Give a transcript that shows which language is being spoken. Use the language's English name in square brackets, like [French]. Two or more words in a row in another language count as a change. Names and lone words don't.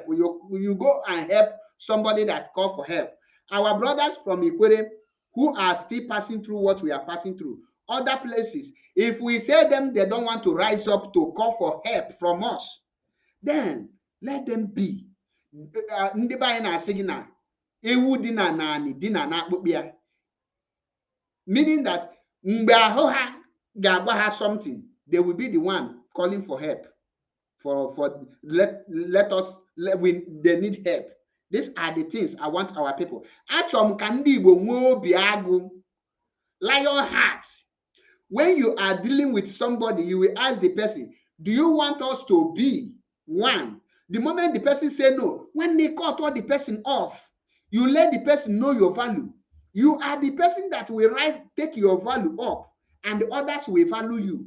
[English] You go and help somebody that call for help. Our brothers from Ikwere who are still passing through what we are passing through, other places, if we say them they don't want to rise up to call for help from us, then let them be. [Igbo] Ndị be anyị na-asị gị na ewu dị na naanị dị na n'akpụkpọ ya, [English] meaning that [Igbo] mgbe ahụ ha ga-agba ha [English] something, they will be the one calling for help. They need help. These are the things I want our people. [Igbo] Achọrọ m ka ndị Igbo nwee obi agụ, [English] lion heart. When you are dealing with somebody, you will ask the person, do you want us to be one? The moment the person say no, when they cut all the person off, you let the person know your value. You are the person that will take your value up, and the others will value you.